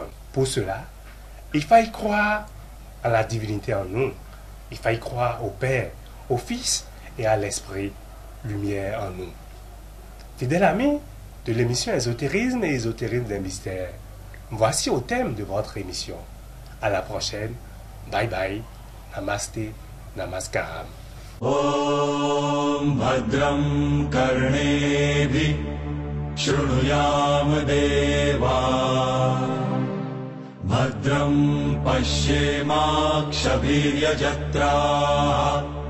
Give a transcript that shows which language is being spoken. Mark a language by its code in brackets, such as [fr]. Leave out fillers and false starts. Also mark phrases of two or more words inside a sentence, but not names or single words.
[fr] Pour cela, il faut y croire à la divinité en nous. Il faut y croire au Père, au Fils et à l'Esprit, lumière en nous. Fidèles amis de l'émission Ésotérisme et Ésotérisme des mystères, voici au thème de votre émission. À la prochaine. [en] Bye bye. [fr] Namaste. Namaskaram. [sa] ॐ भद्रं कर्णेभिः शृणुयाम देवा भद्रं पश्येमाक्षभिर्यजत्राः